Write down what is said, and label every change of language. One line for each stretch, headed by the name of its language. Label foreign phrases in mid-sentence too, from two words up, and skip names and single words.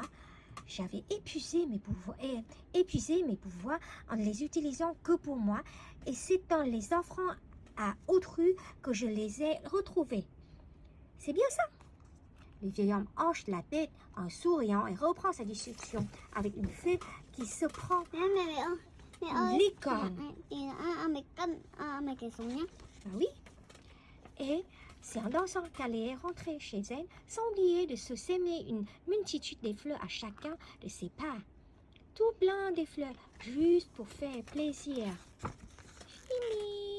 French: J'avais épuisé mes pouvoirs en ne les utilisant que pour moi et c'est en les offrant à autrui que je les ai retrouvés. C'est bien ça. Le vieil homme hoche la tête en souriant et reprend sa discussion avec une fée qui se prend
Vietnamese: Mẹ ơi.
French: une licorne.
Vietnamese: Mày kể xuống nhé.
French: Ah oui. Et c'est en dansant qu'elle est rentrée chez elle, sans oublier de se semer une multitude de fleurs à chacun de ses pas. Tout plein de fleurs, juste pour faire plaisir. Mimi.